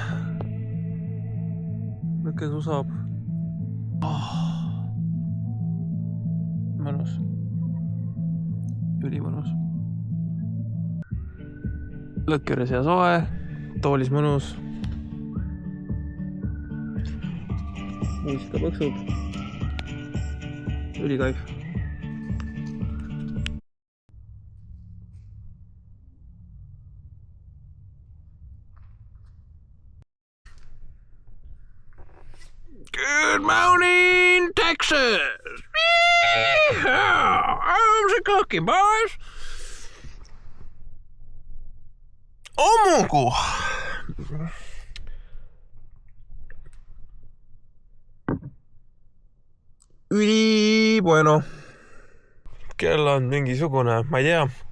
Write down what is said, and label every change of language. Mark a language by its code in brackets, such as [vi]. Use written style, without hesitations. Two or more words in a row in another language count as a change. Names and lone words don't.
[et] Lõkke susab. Mõnus. Ülimõnus. Lõkkeres ja soe. Toolis mõnus. Muusika põksub. Ülikaif. [en] Good morning, Texas! How's it cooking, boys? [et] Ommugu! Üli bueno. Kell on mingisugune, ma ei tea.